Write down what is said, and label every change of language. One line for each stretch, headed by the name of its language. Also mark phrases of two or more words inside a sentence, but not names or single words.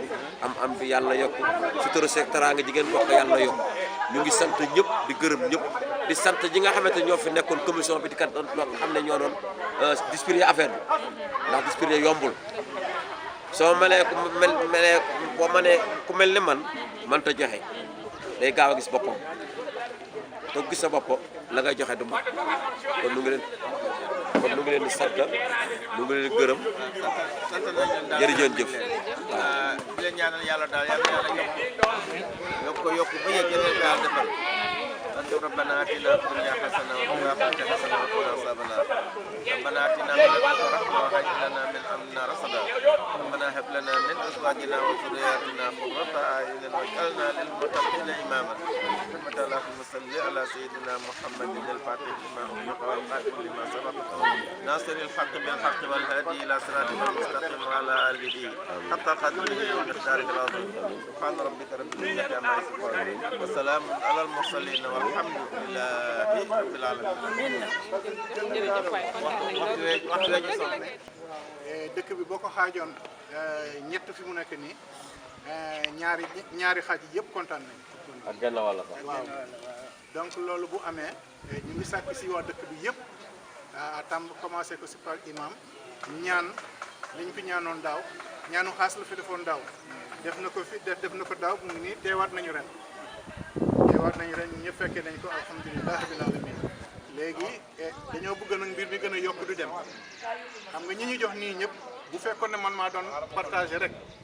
Wolof: am bi yàlla na yokk sutura seeg teraanga ji ngeen bokk yàlla na yokk ñu ngi sant ñëpp di gërëm ñëpp di sant ñi nga xamante ñoo fi nekkoon commission bi di kat nga xam ne ñoo doon
French: distribuer affaire
Wolof: bi ndax distribuer yombul soo melee boo mënee ku mel ni man ta joxe day gaaw a gis boppam te gis sa bopp la ngay joxe du mat kon nu ngi leen di sant nu ngi leen di gërëm jërëjëf jëf waaw di leen ñaanal yàlla daal yàlla yokk ba yegg yàlla daal defal
Arabic: ربنا آتنا في الدنيا حسنة وفي الآخرة حسنة وقنا عذاب النار ربنا آتنا من لدنك رحمة وهب لنا من أمرنا رشدا ربنا هب لنا من أزواجنا وذرياتنا قرة أعين واجعلنا للمتقين إماما رحمة الله صل على سيدنا محمد الفاتح لما أغلق والخاتم لما سبق ناصر الحق بالحق والهادي إلى صراطك المستقيم وعلى آله حق قدره ومقداره العظيم سبحان ربك رب العزة عما يصفون وسلام على المرسلين والحمد لله رب العالمين.
Wolof: dëkk bi boo ko xaajoon ñett fi mu nekk nii ñaari xaaj yi yëpp kontaan nañ. ak genn wàll fa. waaw donc loolu bu amee ñu ngi sàkk si waa dëkk bi yëpp tam commencé ko si par imam ñaan liñ fi ñaanoon daaw ñaanu xaas la fi defoon daaw def na ko fi def na ko daaw mu ngi nii teewaat nañu ren ñun ñëpp fekkee nañ ko
Arabic: الحمد لله رب العالمين
Wolof: léegi dañoo bëgg nag mbir mi gën a yokk du dem xam nga ñi ñu jox nii ñëpp bu fekkoon ne man maa doon partagé rek